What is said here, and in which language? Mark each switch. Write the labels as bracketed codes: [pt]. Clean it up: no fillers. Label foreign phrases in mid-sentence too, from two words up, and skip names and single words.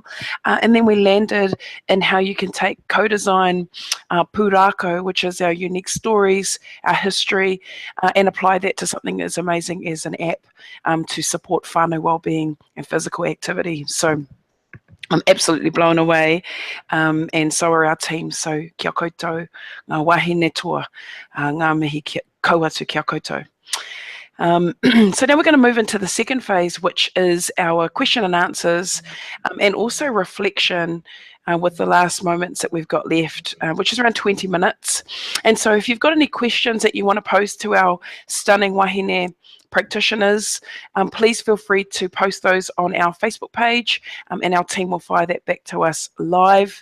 [en] And then we landed in how you can take co-design pūrākau, which is our unique stories, our history, and apply that to something as amazing as an app to support whānau wellbeing and physical activity. So I'm absolutely blown away, and so are our team. [mi] So kia koutou, ngā wahine toa, ngā mihi kauatu kia koutou. [en] So now we're going to move into the second phase, which is our question and answers, and also reflection with the last moments that we've got left, which is around 20 minutes. And so if you've got any questions that you want to pose to our stunning wahine practitioners, please feel free to post those on our Facebook page, and our team will fire that back to us live.